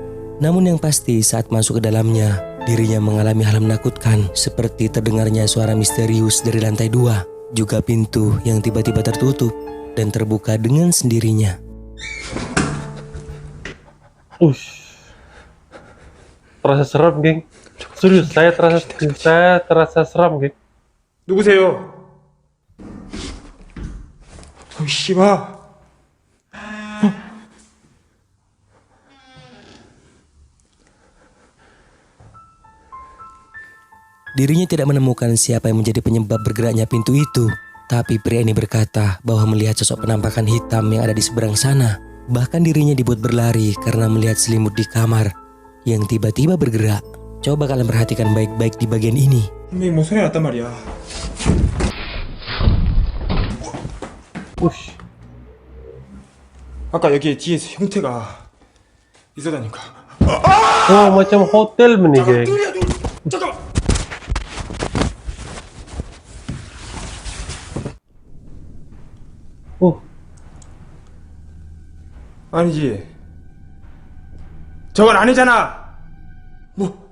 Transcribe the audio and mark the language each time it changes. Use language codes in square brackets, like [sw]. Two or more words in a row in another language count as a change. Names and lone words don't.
[id] Namun yang pasti saat masuk ke dalamnya, dirinya mengalami hal menakutkan seperti terdengarnya suara misterius dari lantai 2. Juga pintu yang tiba-tiba tertutup dan terbuka dengan sendirinya. Terasa seram geng. Serius, saya terasa seram geng. [ko] 누구세요? 씨발. [id] Dirinya tidak menemukan siapa yang menjadi penyebab bergeraknya pintu itu. Tapi pria ini berkata bahwa melihat sosok penampakan hitam yang ada di seberang sana. Bahkan dirinya dibuat berlari karena melihat selimut di kamar yang tiba-tiba bergerak. Coba kalian perhatikan baik-baik di bagian ini. [ko] 분명히 뭐 소리가 났단 말이야. 아까 여기 뒤에서 형태가 있었다니까. [ms] Macam hotel nih geng. [ko] 잠깐만. 아니지. 저건 아니잖아. 뭐?